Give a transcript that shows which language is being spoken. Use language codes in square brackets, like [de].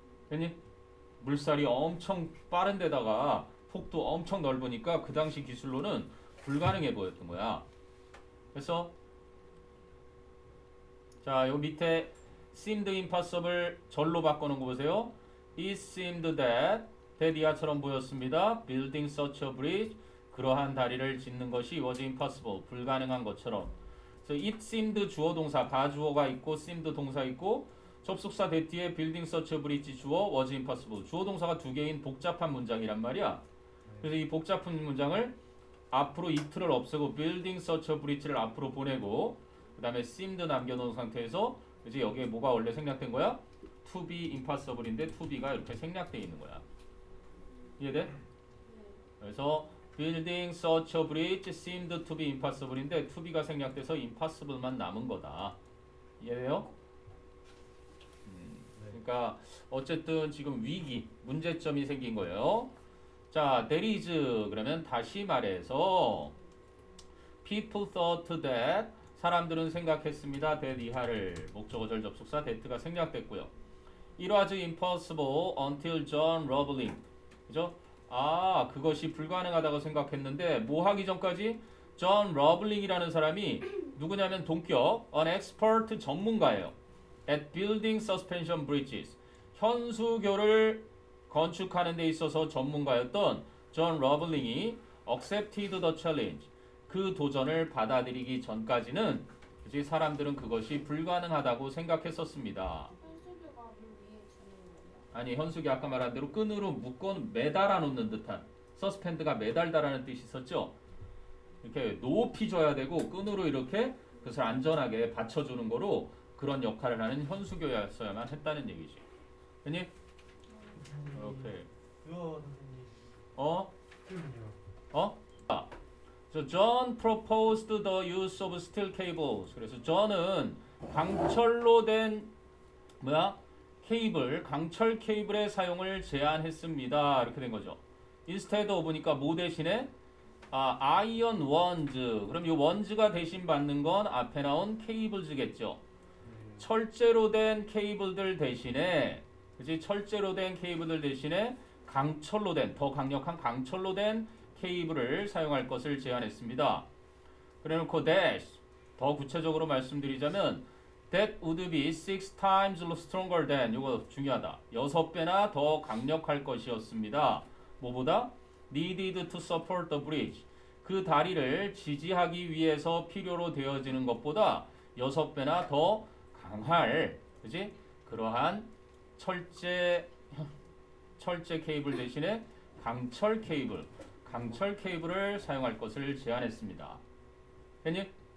[ko] 괜히 물살이 엄청 빠른 데다가 폭도 엄청 넓으니까 그 당시 기술로는 불가능해 보였던 거야. 그래서 자, 요 밑에 seemed impossible 절로 바꿔놓은 거 보세요. [en] It seemed that [ko] 이하처럼 보였습니다. [en] Building such a bridge [ko] 그러한 다리를 짓는 것이 [en] was impossible [ko] 불가능한 것처럼. 그래서 it seemed 주어 동사 가주어가 있고 seemed 동사 있고 접속사 that 뒤에 building such a bridge 주어 was impossible 주어 동사가 두 개인 복잡한 문장이란 말이야. 그래서 이 복잡한 문장을 앞으로 it를 없애고 building such a bridge를 앞으로 보내고 그 다음에 seemed 남겨놓은 상태에서 이제 여기에 뭐가 원래 생략된 거야? to be impossible인데 to be가 이렇게 생략되어 있는 거야. 이해돼? 그래서 [en] building such a bridge seemed to be impossible [ko] 인데 to be가 생략돼서 impossible만 남은 거다. 이해돼요? 그러니까 어쨌든 지금 위기, 문제점이 생긴 거예요. 자, there is 그러면 다시 말해서 [en] people thought that [ko] 사람들은 생각했습니다. that 이하를 목적어절 접속사 that가 생략됐고요. [en] It was impossible until John Roebling. [ko] 그죠? 아, 그것이 불가능하다고 생각했는데 뭐 하기 전까지 존 러블링이라는 사람이 누구냐면 동격 an expert 전문가예요. [en] at building suspension bridges. [ko] 현수교를 건축하는 데 있어서 전문가였던 존 러블링이 [en] accepted the challenge. [ko] 그 도전을 받아들이기 전까지는 그치, 사람들은 그것이 불가능하다고 생각했었습니다. 현수교가 물 위에 주는 거예요? 아니 현숙이 아까 말한 대로 끈으로 묶어 매달아 놓는 듯한 서스펜드가 매달다라는 뜻이 있었죠. 이렇게 높이 줘야 되고 끈으로 이렇게 그것을 안전하게 받쳐주는 거로 그런 역할을 하는 현수교였어야만 했다는 얘기지. 됐니? 오케이. 왜요 선생님? 어? 그럼요. [en] 어? 아, 저 John proposed the use of steel cables. [ko] 그래서 John은 강철로 된 뭐야? 케이블, 강철 케이블의 사용을 제안했습니다. 이렇게 된 거죠. [en] instead of니까 [ko] 뭐 대신에 [en] iron ones. [ko] 그럼 이 원즈가 대신 받는 건 앞에 나온 케이블즈겠죠. 철제로 된 케이블들 대신에 그지 철제로 된 케이블들 대신에 강철로 된 더 강력한 강철로 된 케이블을 사용할 것을 제안했습니다. 그래놓고 dash 더 구체적으로 말씀드리자면 [en] that would be 6 times stronger than [ko] 이거 중요하다. 6배나 더 강력할 것이었습니다. 뭐보다? [en] needed to support the bridge. [ko] 그 다리를 지지하기 위해서 필요로 되어지는 것보다 6배나 더 강할 그지? 그러한 철제 케이블 대신에 강철 케이블을 사용할 것을 제안했습니다. 됐니?